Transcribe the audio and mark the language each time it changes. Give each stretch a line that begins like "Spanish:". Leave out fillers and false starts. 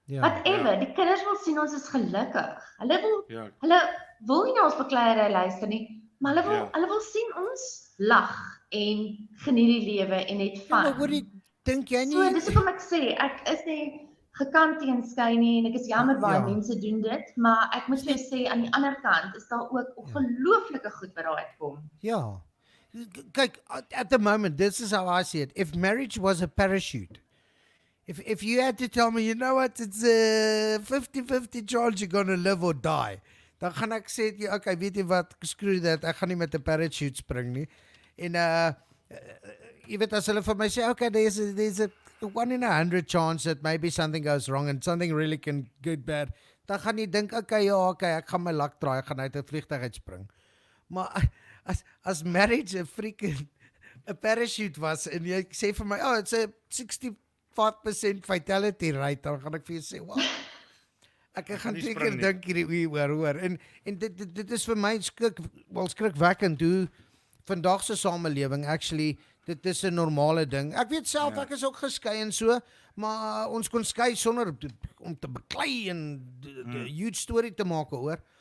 Afrikaans: Whatever, die kinders wil sien ons is gelukkig. Hulle wil nie na ons bekleierery luister nie, maar hulle wil sien ons lag en geniet die lewe en het fun. Maar hoorie, dink jy nie? So dis hoekom ek sê ek is nie gekant teen skei nie en ek is jammer baie mense doen dit, maar ek moet vir jou sê aan die ander kant is daar ook ongelooflike goed wat daar uitkom. Ja.
English: Kyk, at the moment, this is how I see it. If marriage was a parachute, if you had to tell me, you know what, it's a 50-50 chance you're going to live or die,
Afrikaans: dan gaan ek sê, okay, weet jy wat, screw that, ek gaan nie met 'n parachute spring nie. En jy weet, as hulle vir my sê, okay,
English: there's a 1 in 100 chance that maybe something goes wrong and something really can get bad,
Afrikaans: dan gaan jy dink, okay, ek gaan my luck try, ek gaan uit 'n vliegtuig uitspring. Maar as marriage 'n freaking 'n parachute was en jy sê vir my,
English: it's a 65% fatality rate,
Afrikaans: dan gaan ek vir jou sê, wow. Ek gaan seker dink hierdie hoor. En dit is vir my skrikwekkend hoe vandag se samelewing actually dit is 'n normale ding. Ek weet self ek is ook geskei en so, maar ons kon skei sonder om te beklei en 'n huge storie te maak hoor.